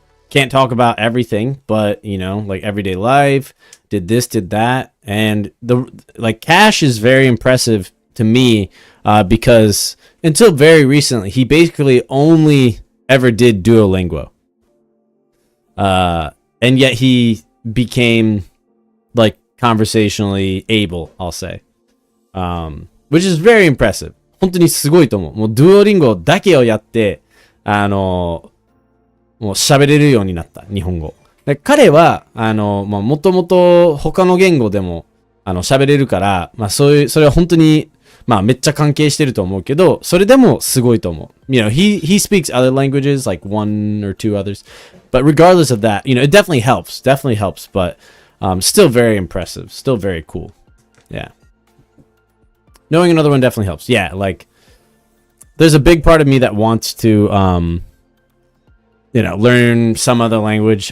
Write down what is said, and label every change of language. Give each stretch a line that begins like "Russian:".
English: Can't talk about everything, but you know, like everyday life, did this, did that, and the like Cash is very impressive to me because until very recently, he basically only ever did Duolingo, and yet he became like conversationally able, I'll say, which is very impressive.
Japanese: 本当にすごいと思う。もう、デュオリンゴだけをやって、もう喋れるようになった、日本語。で彼は、もともと他の言語でも、喋れるから、まあそういう、それは本当に、まあめっちゃ関係してると思うけど、それでもすごいと思う。
English: You know, he speaks other languages, like one or two others. But regardless of that, you know, it definitely helps, but still very impressive, still very cool. Yeah. Knowing another one definitely helps. Yeah, like, there's a big part of me that wants to, you know, learn some other language.